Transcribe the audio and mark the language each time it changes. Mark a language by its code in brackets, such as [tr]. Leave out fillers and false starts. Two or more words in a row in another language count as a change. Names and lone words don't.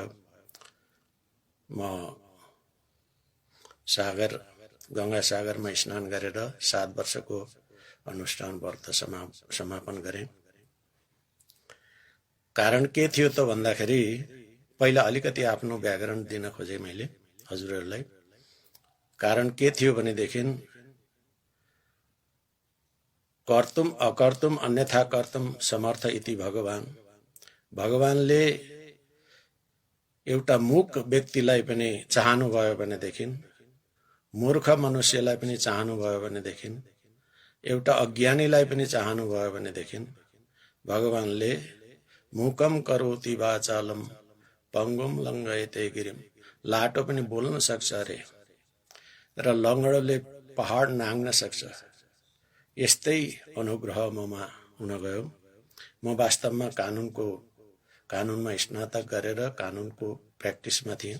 [ne] म गंगा सागरमा स्नान गरेर 7 वर्षको अनुष्ठान व्रत समापन गरेँ। कारण के थियो त भन्दाखेरि पहिला अलिकति आफ्नो व्याकरण दिन खोजे मैले हजुरहरूलाई। कारण के थियो भनेदेखि [sa] कर्तुम अकर्तुम अन्यथा कर्तुम समर्थ इति भगवान। [ne] भगवानले एउटा मूक व्यक्तिलाई पनि चाहनुभयो भनेदेखि, मूर्ख मनुष्यलाई पनि चाहनुभयो भनेदेखि, एउटा अज्ञानीलाई पनि चाहनुभयो भनेदेखि भगवानले [sa] मूकम करोति वाचालम पंगुम लंघयते गिरिम, [ne] लाटो पनि बोल्न सक्छ अरे र लङ्गडोले पहाड नाङ्ग्न सक्छ। यस्तै अनुग्रह ममा हुन गयो। म वास्तवमा कानुनमा स्नातक गरेर कानुनको प्र्याक्टिसमा थिएँ।